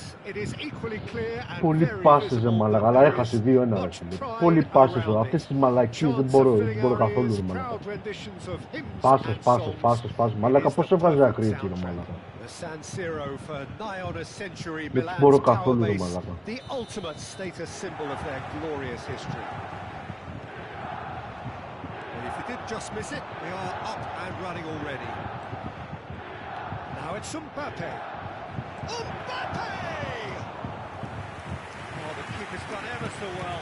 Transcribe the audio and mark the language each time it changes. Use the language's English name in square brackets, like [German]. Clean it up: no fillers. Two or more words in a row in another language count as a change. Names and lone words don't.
[Greek] Πολύ πάσες, μαλακά, αλλά έχασε 2-1. Πολύ πάσες, αυτές τις μαλακίες δεν μπορώ καθόλου, μαλακά. Πάσες, μαλακά, πώς έβαζε άκρη εκεί, μαλακά. Δεν μπορώ καθόλου, μαλακά. [English] Just miss it. We are up and running already. Now it's Mbappe. Mbappe! Oh, the keeper's done ever so well.